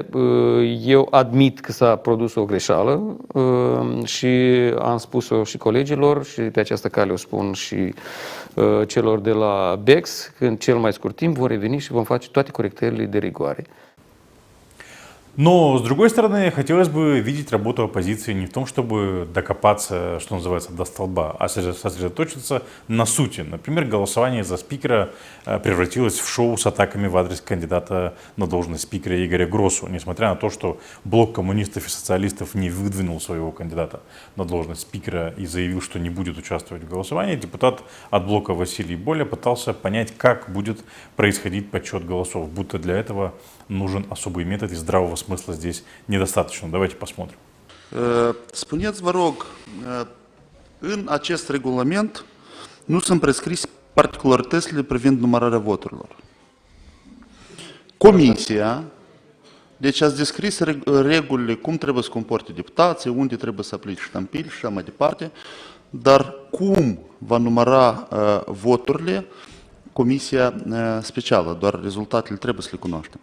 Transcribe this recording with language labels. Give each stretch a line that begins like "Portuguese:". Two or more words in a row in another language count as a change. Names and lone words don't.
Romanian: Eu admit că s-a produs o greșeală și am spus-o și colegilor și pe această cale o spun și celor de la BEX, că în cel mai scurt timp vom reveni și vom face toate corectările de rigoare.
Russian: Но, с другой стороны, хотелось бы видеть работу оппозиции не в том, чтобы докопаться, что называется, до столба, а сосредоточиться на сути. Например, голосование за спикера превратилось в шоу с атаками в адрес кандидата на должность спикера Игоря Гросу, несмотря на то, что блок коммунистов и социалистов не выдвинул своего кандидата на должность спикера и заявил, что не будет участвовать в голосовании. Депутат от блока Василий Боля пытался понять, как будет происходить подсчет голосов, будто для этого нужен особый метод и здравого смысла здесь недостаточно. Давайте посмотрим.
Romanian: Spuneți, vă rog, în acest regulament nu sunt prescris particularitățile privind numărarea voturilor. Comisia, deci ați descris regulile, cum trebuie să comporte deputații, unde trebuie să aplice ștampili și așa mai departe, dar cum va număra voturile Comisia Specială, doar rezultatele trebuie să le cunoaștem.